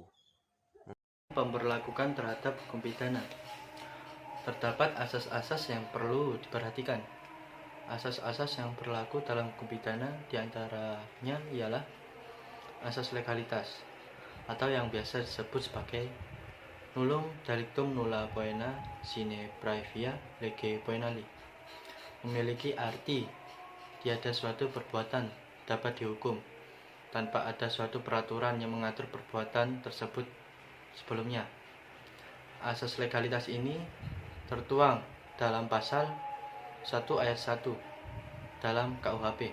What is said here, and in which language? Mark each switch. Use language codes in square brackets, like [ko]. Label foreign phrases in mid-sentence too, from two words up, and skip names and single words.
[id] Pemberlakukan terhadap hukum pidana. Terdapat asas-asas yang perlu diperhatikan. Asas-asas yang berlaku dalam hukum pidana diantaranya ialah asas legalitas, atau yang biasa disebut sebagai [la] nullum delictum nulla poena sine praevia lege poenali. [id] Memiliki arti tiada suatu perbuatan dapat dihukum tanpa ada suatu peraturan yang mengatur perbuatan tersebut sebelumnya. Asas legalitas ini tertuang dalam pasal 1 ayat 1 dalam KUHP.